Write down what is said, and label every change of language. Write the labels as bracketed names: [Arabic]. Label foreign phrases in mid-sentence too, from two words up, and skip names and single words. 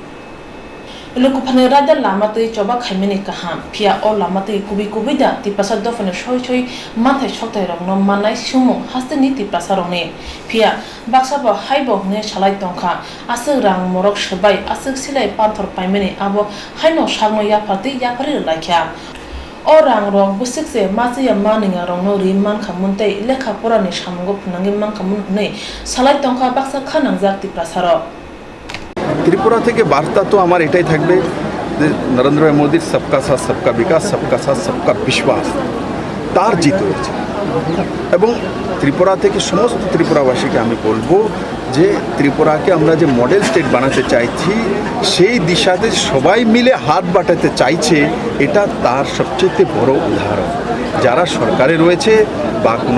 [Kok Borok] Lokophan Right Lamate Joba Khaimeni Kaham Pia o Lamate Kubi Kubida Tipasa Dofane Shoi Manthe Shoktai Rongno Manai Sumu Hasteni Tipasa Rongni Pia Baksabo Haibo Ne Shalai Tongkha Asuk Rang Morok Shabai Asuk Silai Panthor Paimeni Abo Haino Shagno Yapati Yapari Laikya Orang rong busikse Maziya Maninga Rongno Riman Kamunte Lekha Porani Shamungo Punangi Man Kamun Ne Shalai Tongkha Baksa Khanangjak Tipasaro [Bangla] त्रिपुरा থেকে বার্তা তো আমার এটাই থাকবে যে নরেন্দ্র মোদির [Hindi] सबका साथ सबका विकास सबका साथ सबका विश्वास [Bangla] তার জিত হয়েছে এবং ত্রিপুরা থেকে সমস্ত ত্রিপুরাবাসীকে আমি বলবো যে ত্রিপুরাকে আমরা যে [English] model state [Bangla] বানাতে চাইছি সেই দিশাতে সবাই মিলে হাত বাটাতে চাইছে এটা তার সবচেয়ে বড় উদাহরণ যারা সরকারে রয়েছে বা কোনো